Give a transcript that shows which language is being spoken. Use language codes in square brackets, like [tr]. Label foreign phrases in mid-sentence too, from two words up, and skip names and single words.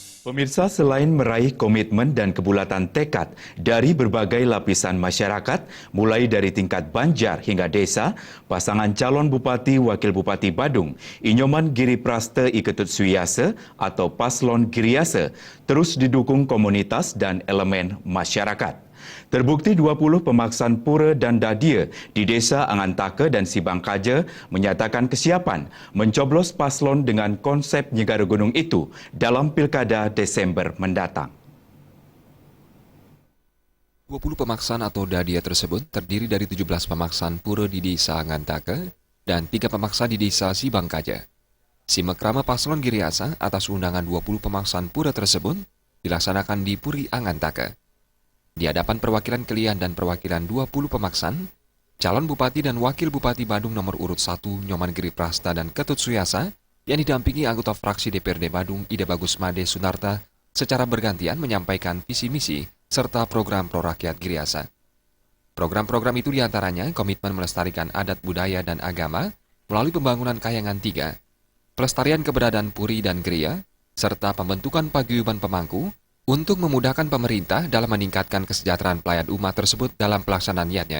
[id] Pemirsa, selain meraih komitmen dan kebulatan tekad dari berbagai lapisan masyarakat, mulai dari tingkat Banjar hingga desa, pasangan calon Bupati Wakil Bupati Badung, Inyoman Giri Praste Iketut Suyase atau Paslon Giriase, terus didukung komunitas dan elemen masyarakat. Terbukti 20 pemaksaan pura dan dadia di Desa Angantake dan Sibangkaja menyatakan kesiapan mencoblos paslon dengan konsep Nyegaru Gunung itu dalam Pilkada Desember mendatang. 20 pemaksaan atau dadia tersebut terdiri dari 17 pemaksaan pura di Desa Angantake dan 3 pemaksaan di Desa Sibangkaja. Simekrama paslon Giriasa atas undangan 20 pemaksaan pura tersebut dilaksanakan di Puri Angantake. Di hadapan perwakilan Kelian dan perwakilan 20 pemaksaan, calon Bupati dan Wakil Bupati Badung nomor urut 1 Nyoman Giri Prasta dan Ketut Suyasa yang didampingi anggota fraksi DPRD Badung Ida Bagus Made Sunarta secara bergantian menyampaikan visi misi serta program prorakyat Giriasa. Program-program itu diantaranya komitmen melestarikan adat budaya dan agama melalui pembangunan Kayangan 3, pelestarian keberadaan Puri dan Geria, serta pembentukan paguyuban pemangku untuk memudahkan pemerintah dalam meningkatkan kesejahteraan pelayan umat tersebut dalam pelaksanaan niatnya.